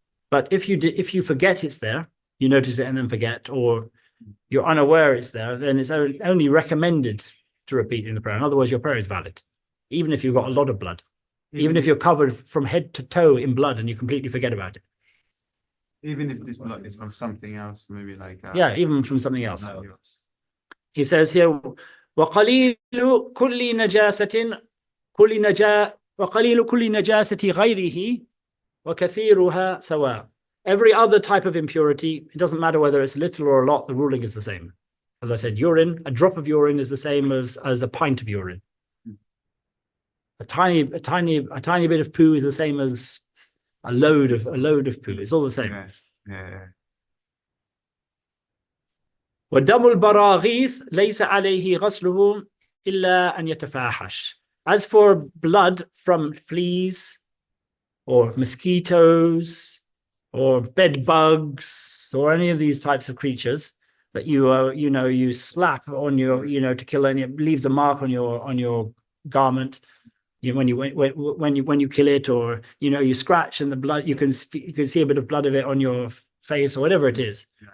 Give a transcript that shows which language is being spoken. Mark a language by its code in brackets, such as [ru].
[en] But if you forget it's there, you notice it and then forget, or you're unaware it's there, then it's only recommended to repeat in the prayer. In other words, your prayer is valid, even if you've got a lot of blood, even if you're covered from head to toe in blood and you completely forget about it. Even if this blood is from something else, maybe like even from something else. He says here, [ar] وقليل كل نجاسة وقليل كل نجاسة غيره وكثيرها سواء. [en] Every other type of impurity, it doesn't matter whether it's little or a lot, the ruling is the same. As I said, urine, a drop of urine is the same as a pint of urine. A tiny bit of poo is the same as a load of poo. It's all the same. Yeah. [ar] ودم البراغيث ليس عليه غسله إلا أن يتفاحش. [en] As for blood from fleas or mosquitoes or bed bugs or any of these types of creatures that you slap on your to kill, and it leaves a mark on your garment when you kill it, or you scratch and the blood, you can see a bit of blood of it on your face or whatever it is.